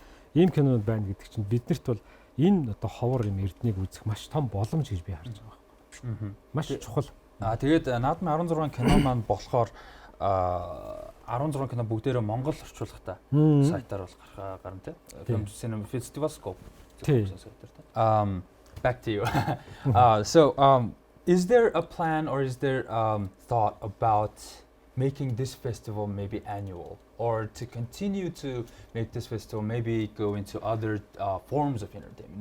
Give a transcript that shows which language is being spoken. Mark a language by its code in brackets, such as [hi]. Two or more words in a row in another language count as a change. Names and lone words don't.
[mn] Ийм кинонууд байна гэдэг чинь биднэрт бол энэ одоо ховор юм эрднийг үзэх маш том боломж гэж би харж байгаа байхгүй. Маш чухал. Тэгээд наадмын 16 кино маань болохоор 16 кино бүгдээрээ Монгол орчуулгатай сайтаар бол гарна те. [en] Film Cinema Festival Scope. Back to you. Is there a plan or is there thought about making this festival maybe annual, or to continue to make this festival maybe go into other forms of entertainment?